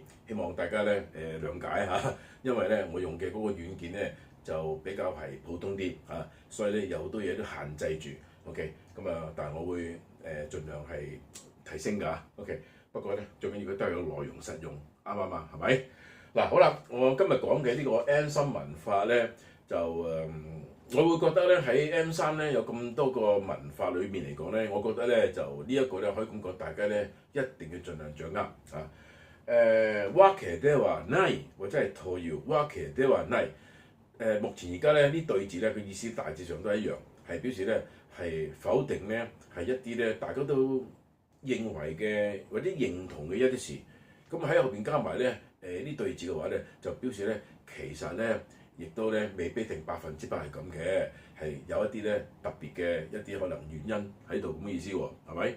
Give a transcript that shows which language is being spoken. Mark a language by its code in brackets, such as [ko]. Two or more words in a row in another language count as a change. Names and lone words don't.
[yue] 希望大家咧諒解嚇，因為咧我用嘅嗰個軟件咧就比較係普通啲嚇，所以咧有好多嘢都限制住。OK， 咁啊，但係我會盡量係提升㗎。OK， 不過咧最緊要佢都係有內容實用，啱唔啱啊？係咪？嗱，好啦，我今日講嘅呢個 N3文法咧，就我會覺得咧喺 N3咧有咁多個文法裏面嚟講咧，我覺得咧就呢一個咧可以感覺大家咧一定要盡量掌握啊。 [ja] わけではない或者係というわけではない。 [yue] 目前而家咧呢對字咧嘅意思大致上都一樣，係表示咧係否定咧係一啲咧大家都認為嘅或者認同嘅一啲事。咁喺後邊加埋咧呢對字嘅話咧，就表示咧其實咧亦都咧未必定100%係咁嘅，係有一啲咧特別嘅一啲可能原因喺度咁嘅意思喎，係咪？